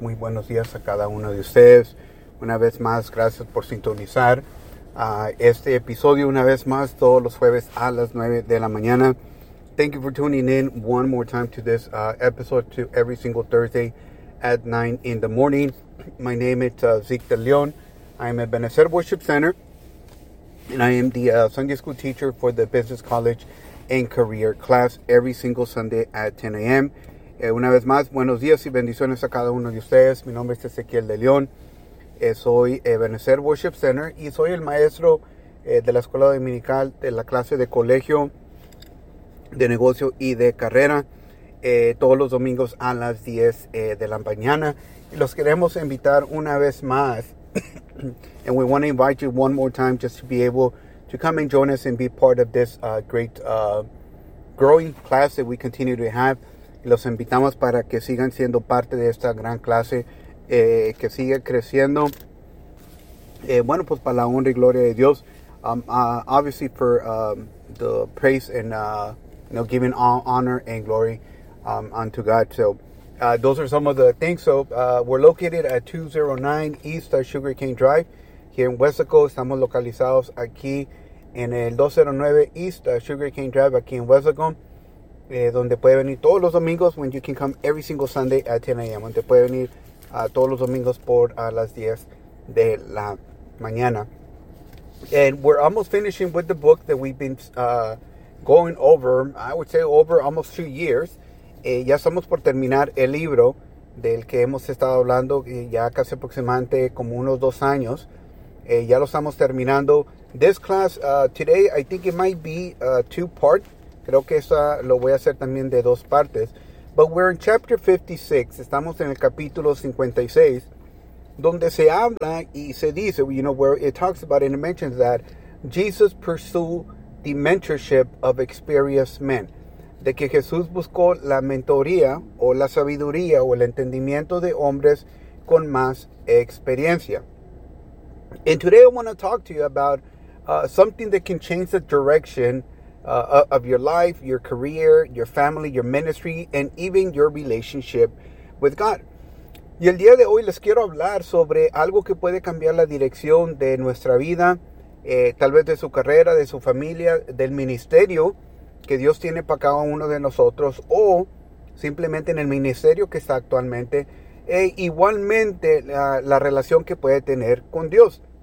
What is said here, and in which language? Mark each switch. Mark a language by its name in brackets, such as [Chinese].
[Spanish] Muy buenos días a cada uno de ustedes. Una vez más, gracias por sintonizar este episodio. Una vez más, todos los jueves a las 9 de la mañana. [English] Thank you for tuning in one more time to this episode, to every single Thursday at 9 in the morning. My name is Zeke De Leon. I am at Benecer Worship Center, and I am the Sunday school teacher for the Business College and Career class every single Sunday at 10 a.m. [Spanish] Una vez más, buenos días y bendiciones a cada uno de ustedes. Mi nombre es Ezequiel De Leon. Soy Ebenezer Worship Center y soy el maestro de la Escuela Dominical de la clase de colegio, de negocio y de carrera, todos los domingos a las 10 de la mañana. Y los queremos invitar una vez más. [English] And we want to invite you one more time just to be able to come and join us and be part of this great growing class that we continue to have. [Spanish] Y los invitamos para que sigan siendo parte de esta gran clase que sigue creciendo. Bueno, pues para la honra y gloria de Dios. [English] Obviously for the praise and giving all honor and glory unto God. So those are some of the things. So we're located at 209 East Sugar Cane Drive here in West Lincoln. [Spanish] Estamos localizados aquí en el 209 East Sugar Cane Drive aquí en West Lincoln, donde puede venir todos los domingos, [English] when you can come every single Sunday at 10 a.m. [Spanish] Donde puede venir todos los domingos por las 10 de la mañana. [English] And we're almost finishing with the book that we've been going over, I would say over almost 2 years. [Spanish] Ya estamos por terminar el libro del que hemos estado hablando ya casi aproximadamente como unos 2 años. Ya lo estamos terminando. [English] This class, today, I think it might be two-part. [Spanish] Creo que esa lo voy a hacer también de 2 partes. [English] But we're in chapter 56. [Spanish] Estamos en el capítulo 56, donde se habla y se dice, [English] you know, where it talks about and it mentions that Jesus pursued the mentorship of experienced men. [Spanish] De que Jesús buscó la mentoría o la sabiduría o el entendimiento de hombres con más experiencia. [English] And today I want to talk to you about something that can change the direction of your life, your career, your family, your ministry, and even your relationship with God. [Spanish] Y el día de hoy les quiero hablar sobre algo que puede cambiar la dirección de nuestra vida, tal vez de su carrera, de su familia, del ministerio que Dios tiene para cada uno de nosotros, o simplemente en el ministerio que está actualmente, e igualmente la relación que puede tener con Dios.